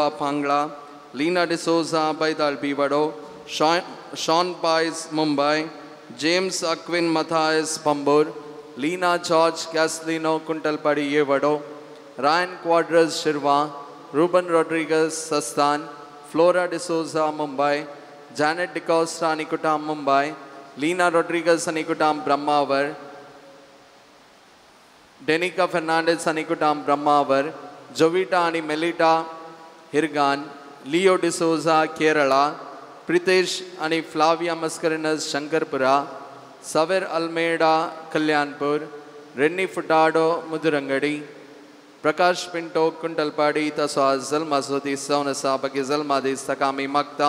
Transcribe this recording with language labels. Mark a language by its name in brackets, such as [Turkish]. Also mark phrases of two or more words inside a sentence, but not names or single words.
[Konkani] Pangla, Lina D'Souza Baidal Bivado, Sean Pies Mumbai, James Aquin Matthias Pambur, Lina George Caslino Kuntalpadi Yevado, Ryan Quadras Shirva, Ruben Rodriguez Sastan, Flora D'Souza Mumbai, Janet DeCosta Anikutam Mumbai, Lina Rodriguez Anikutam Brahmavar, Denica Fernandez Anikutam Brahmavar, जोविटा आणि मेलिटा हिरगान, लिओ डिसोजा केरळा, प्रितेश आणि फ्लाविया मस्करिनस शंकरपुरा, सवेर अल्मेडा कल्याणपूर, रेन्नी फुटाडो मुदुरंगडी, प्रकाश पिंटो कुंटलपाडी तसो आज जल्मासोदी सवन आसा बाकी जल्मा दीस ताका आमी मागता.